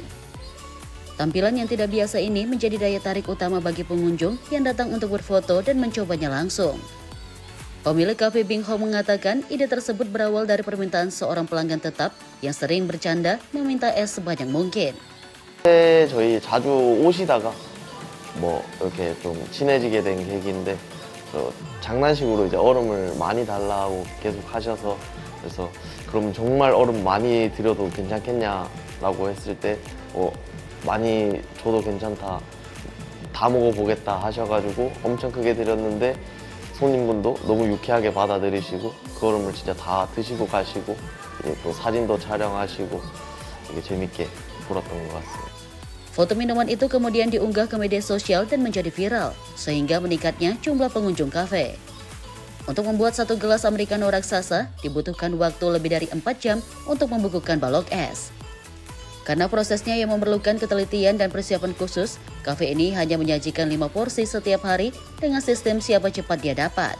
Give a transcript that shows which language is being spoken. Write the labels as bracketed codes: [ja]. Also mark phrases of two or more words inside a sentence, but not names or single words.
[id] Tampilan yang tidak biasa ini menjadi daya tarik utama bagi pengunjung yang datang untuk berfoto dan mencobanya langsung. Pemilik Cafe Bing Ho mengatakan ide tersebut berawal dari permintaan seorang pelanggan tetap yang sering bercanda meminta es sebanyak mungkin. [ko] 저희 자주 오시다가 이렇게 좀 친해지게 된 계기인데 장난식으로 이제 얼음을 많이 달라고 계속 하셔서 그래서 그럼 정말 얼음 많이 드려도 괜찮겠냐라고 했을 때 많이 줘도 괜찮다 다 먹어보겠다 하셔가지고 엄청 크게 드렸는데 손님분도 너무 유쾌하게 받아들이시고 그 얼음을 진짜 다 드시고 가시고 또 사진도 촬영하시고 되게 재밌게 보았던 것 같습니다. [id] Foto minuman itu kemudian diunggah ke media sosial dan menjadi viral, sehingga meningkatnya jumlah pengunjung kafe. Untuk membuat satu gelas Americano raksasa, dibutuhkan waktu lebih dari 4 jam untuk membukukan balok es. Karena prosesnya yang memerlukan ketelitian dan persiapan khusus, kafe ini hanya menyajikan 5 porsi setiap hari dengan sistem siapa cepat dia dapat.